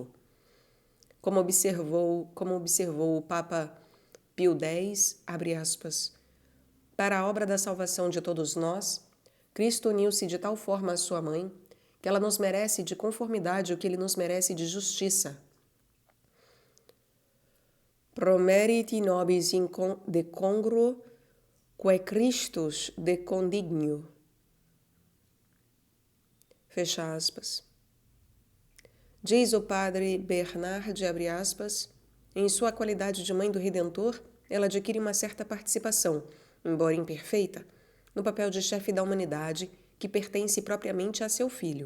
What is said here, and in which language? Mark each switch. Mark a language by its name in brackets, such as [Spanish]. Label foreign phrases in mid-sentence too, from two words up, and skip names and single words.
[Portuguese] Como observou o Papa Pio X, abre aspas, para a obra da salvação de todos nós, Cristo uniu-se de tal forma à sua mãe, que ela nos merece de conformidade o que ele nos merece de justiça. [Latin] Pro meriti nobis de congruo, quae Christus de condignio. [Portuguese] Fecha aspas. Diz o padre Bernard, abre aspas, em sua qualidade de mãe do Redentor, ela adquire uma certa participação, embora imperfeita, no papel de chefe da humanidade que pertence propriamente a seu filho.